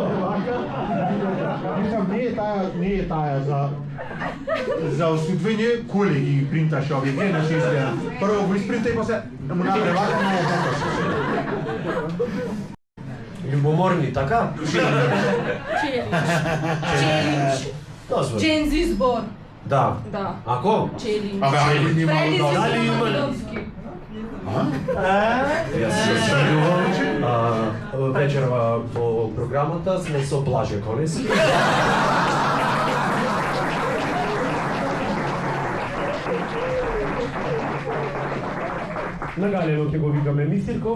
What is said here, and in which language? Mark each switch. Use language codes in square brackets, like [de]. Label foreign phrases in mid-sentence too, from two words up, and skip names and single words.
[mk] Мислам, не е таа за осудвање коле ги принташ овие, не на изгледа. Прво го испринтај, после му направи вака на едната. Ljubomorni, така? Челендж. Дозволи. Джензи збор. Да. Да. Ако? Челендж. Абе, айде ни malo Преди da... Дали има- Македонски. Јас се зашалувам. Вечерва во програмата сме со Блаже Конески. Нагалено ќе го викаме Мистирков.